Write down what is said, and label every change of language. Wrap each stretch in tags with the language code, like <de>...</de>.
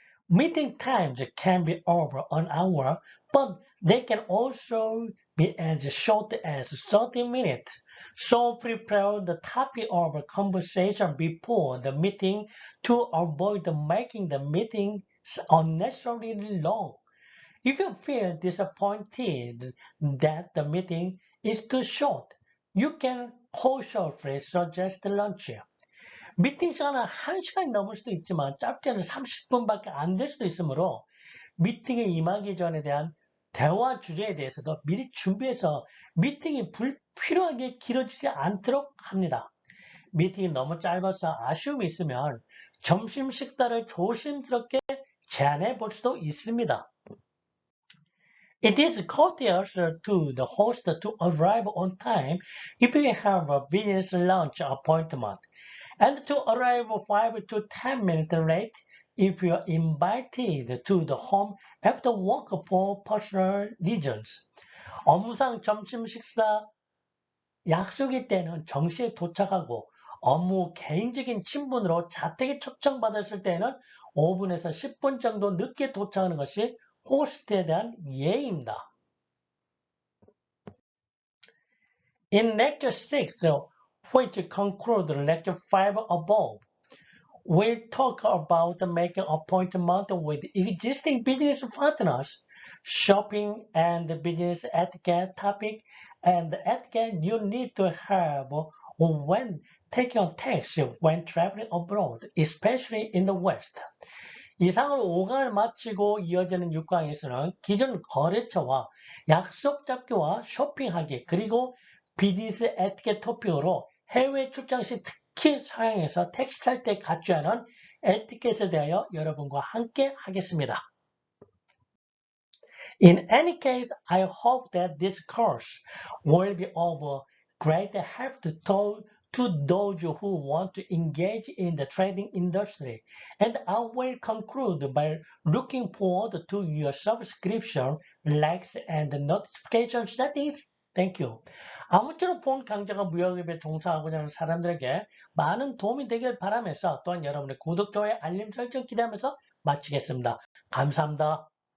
<en>Meeting times can be over an hour, but they can also be as short as 30 minutes. So prepare the topic of a conversation before the meeting to avoid making the meeting unnecessarily long. If you feel disappointed that the meeting is too short, you can cautiously suggest lunch.</en> <ko>미팅 시간은 1시간이 넘을 수도 있지만 짧게는 30분밖에 안 될 수도 있으므로 미팅에 임하기 전에 대한 대화 주제에 대해서도 미리 준비해서 미팅이 불필요하게 길어지지 않도록 합니다. 미팅이 너무 짧아서 아쉬움이 있으면 점심 식사를 조심스럽게 제안해 볼 수도 있습니다.</ko> <en>It is courteous to the host to arrive on time if you have a business lunch appointment, and to arrive 5 to 10 minutes late if you are invited to the home after work for personal reasons.</en> <ko>업무상 점심 식사 약속일 때는 정시에 도착하고 업무 개인적인 친분으로 자택에 초청받았을 때는 5분에서 10분 정도 늦게 도착하는 것이 호스트에 대한 예의입니다.</ko> <en>In Lecture 6, which concludes Lecture 5 above, we'll talk about making appointment with existing business partners, shopping and business etiquette topic, and the etiquette you need to have when taking a taxi when traveling abroad, especially in the West.</en> <ko>이상으로 5강을 마치고 이어지는 6강에서는 기존 거래처와 약속 잡기와 쇼핑하기 그리고 비즈니스 에티켓 토픽으로 해외 출장 시 특히 서양에서 택시 탈 때 갖춰야 하는 에티켓에 대하여 여러분과 함께 하겠습니다.</ko> <en>In any case, I hope that this course will be of great help to those who want to engage in the trading industry. And I will conclude by looking forward to your subscription, likes, and notification settings. Thank you.</en> <ko>아무쪼록 본 강좌가 무역업에 종사하고자 하는 사람들에게 많은 도움이 되길 바라면서 또한 여러분의 구독, 좋아요, 알림 설정 기대하면서 마치겠습니다. 감사합니다.</ko>